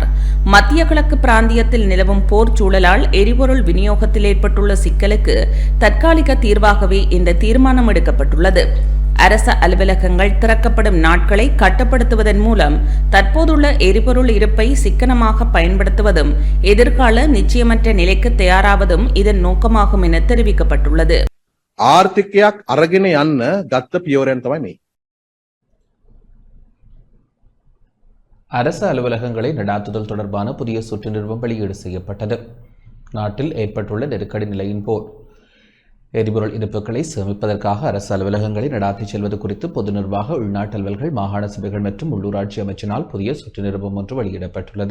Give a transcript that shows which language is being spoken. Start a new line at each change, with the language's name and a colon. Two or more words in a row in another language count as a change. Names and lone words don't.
Tamil: மத்திய கிழக்கு பிராந்தியத்தில் நிலவும் போர் சூழலால் எரிபொருள் விநியோகத்தில் ஏற்பட்டுள்ள சிக்கலுக்கு தற்காலிக தீர்வாகவே இந்த தீர்மானம் எடுக்கப்பட்டுள்ளது. அரச அலுவலகங்கள் திறக்கப்படும் நாட்களை கட்டுப்படுத்துவதன் மூலம் தற்போதுள்ள எரிபொருள் இருப்பை சிக்கனமாக பயன்படுத்துவதும் எதிர்கால நிச்சயமற்ற நிலைக்கு தயாராவதும் இதன் நோக்கமாகும் என தெரிவிக்கப்பட்டுள்ளது.
Sinhala: ආර්ථිකයක් අරගෙන යන්න ගත්ත පියවරයන් තමයි මේ.
Tamil: அரசு அலுவலகங்களை நடாத்துதல் தொடர்பான புதிய சுற்று நிறுவனம் வெளியீடு செய்யப்பட்டது. நாட்டில் ஏற்பட்டுள்ள நெருக்கடி நிலையின் போது எரிபொருள் இருப்புகளை சேமிப்பதற்காக அரசு அலுவலகங்களை நடாத்திச் செல்வது குறித்து பொது நிர்வாக உள்நாட்டு அலுவல்கள் மாகாண சபைகள் மற்றும் உள்ளூராட்சி அமைச்சினால் புதிய சுற்று நிருபம் ஒன்று வெளியிடப்பட்டுள்ளது.